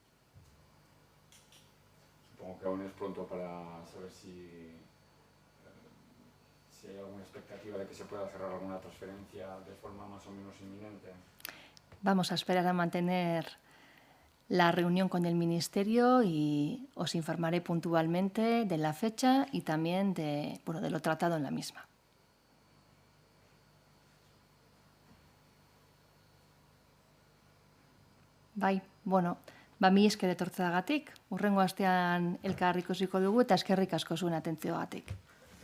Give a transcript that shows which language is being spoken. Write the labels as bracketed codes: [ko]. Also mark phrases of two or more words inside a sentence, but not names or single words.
[es] Supongo que aún es pronto para saber si hay alguna expectativa de que se pueda cerrar alguna transferencia de forma más o menos inminente. Vamos a esperar a mantener la reunión con el Ministerio y os informaré puntualmente de la fecha y también de lo tratado en la misma. [eu] Bai, mi esker etortzeagatik, hurrengo astean elkar ikusiko dugu eta eskerrik asko zuen atentzioagatik.